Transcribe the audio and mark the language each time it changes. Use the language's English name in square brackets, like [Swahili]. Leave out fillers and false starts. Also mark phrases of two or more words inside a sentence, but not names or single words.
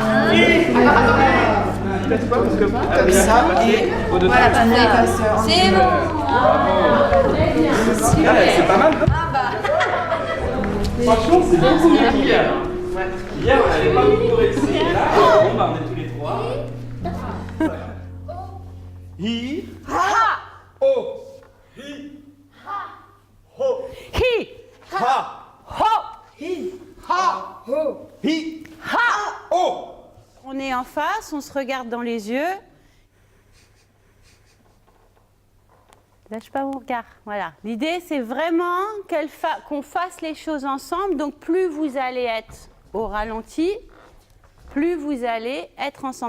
[French] Faites quoi parce que comme ça et Voilà, c'est bon. C'est pas mal. Franchement, c'est beaucoup mieux qu'hier. Hier, on n'avait pas beaucoup réussi. Et là, on est tous les trois. Hi. Ha. Ho. Hi. Ha. Ho. Hi. Ha. Ho. Hi. Ha. Ho. Hi. Ha. Ho. On est en face, on se regarde dans les yeux. Lâche pas mon regard. Voilà. L'idée, c'est vraiment qu'on fasse les choses ensemble. Donc, plus vous allez être au ralenti, plus vous allez être ensemble.